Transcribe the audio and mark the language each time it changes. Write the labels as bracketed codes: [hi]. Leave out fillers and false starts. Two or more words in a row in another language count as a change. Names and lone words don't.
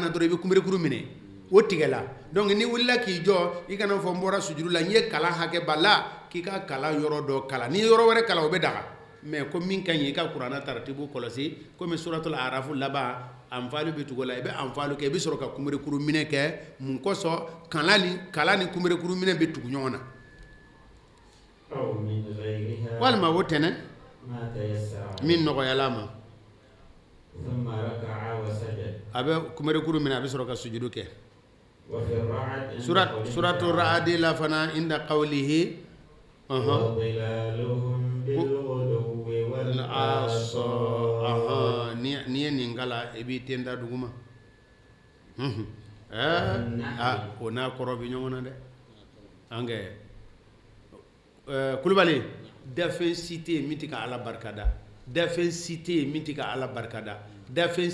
[bm] na dɔrɔn i bɛ kunberekuru minɛ o tigɛla donc ni wulila k'i jɔ i kana fɔ n bɔra sujudu la n ye kalan hakɛ ba la k'i ka kalan yɔrɔ dɔ kalan ni yɔrɔ wɛrɛ kalan o bɛ daga mais ko min ka ɲi i ka kuranna taratibu kɔlɔsi komi suratul arafu laban anfalu bɛ tugu la i bɛ anfalu kɛ i bɛ sɔrɔ ka kunberekuru minɛ kɛ mun kɔsɔn kalan ni kunberekuru minɛ bɛ tugu ɲɔgɔn na [ar] أو من غيرها [bm] walima o tɛnɛ [ar] ما تيسر [bm] min nɔgɔyala ma [ar] ثم ركع وسجد [bm] a bɛ kunberekuru minɛ a bɛ sɔrɔ ka sujudu kɛ [ar] وفي الرعد [bm] suratul ra'adi la fana [ar] عند قوله وظلالهم بالغدو والآصال [bm] ni ye nin kala i b'i ten da duguma o n'a kɔrɔ bɛ ɲɔgɔn na dɛ an kɛ kulubali dafɛn si tɛ yen min tɛ ka ala barikada dafɛn si tɛ yen min tɛ ka ala barikada dafɛn